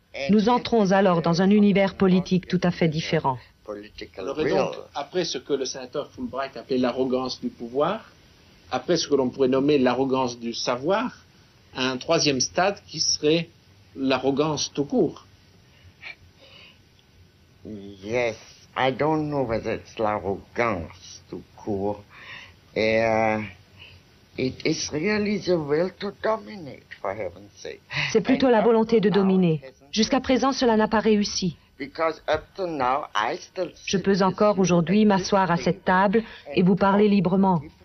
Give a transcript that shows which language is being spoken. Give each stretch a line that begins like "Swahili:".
French: Nous entrons alors dans un univers politique tout à fait différent. Alors, et donc, après ce que le sénateur Fulbright appelait l'arrogance du pouvoir, après ce que l'on pourrait nommer l'arrogance du savoir, un troisième stade qui serait l'arrogance tout court.
English: Yes, I don't know whether it's
French: l'arrogance tout court.
English: It is really the will to dominate, for heaven's sake.
French: C'est plutôt la volonté de dominer. Jusqu'à présent, cela n'a pas réussi. Je peux encore aujourd'hui m'asseoir à cette table et vous parler librement.